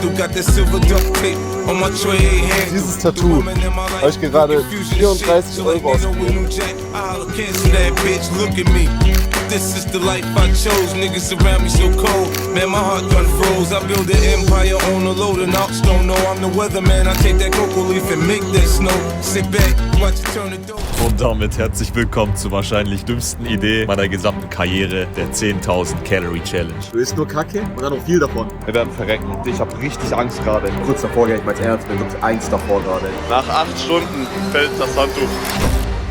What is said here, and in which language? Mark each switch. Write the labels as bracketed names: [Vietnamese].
[German] Dieses Tattoo habe ich gerade 34 € ausgegeben. [English] This is the life I chose. Niggas around me so cold. Man, my heart gun froze. I build an empire on a load and ops don't know I'm the weatherman. I take that cocoa leaf and make that snow. Sit back, watch it turn the door. [German] Und damit herzlich willkommen zur wahrscheinlich dümmsten Idee meiner gesamten Karriere, der 10.000 Calorie Challenge. Du isst nur Kacke und dann noch viel davon. Wir werden verrecken. Ich habe richtig Angst gerade. Kurz davor, ich meine ernst, bin wirklich 1 davor gerade. Nach 8 Stunden fällt das Handtuch.